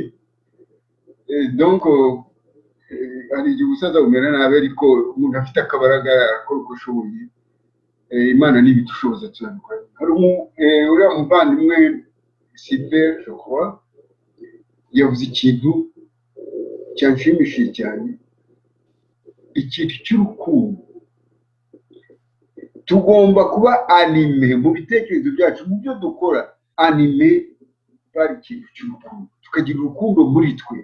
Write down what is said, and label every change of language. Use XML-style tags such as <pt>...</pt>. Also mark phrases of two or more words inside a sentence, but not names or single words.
<rw>Donc hari igihe ubusaza bumera nabi, ariko umuntu afite akabaraga akora uko ashoboye, Imana n'ibidushoboza tuzabikora. Hari uriya muvandimwe Sylvain</rw> <fr>je crois</fr> <rw>yavuze ikintu cyanshimishije cyane, ikintu cy'urukundo. Tugomba kuba anime mu bitekerezo byacu, mu byo dukora, anime bari ikintu cy'urukundo, tukagira urukundo muri twe.</rw>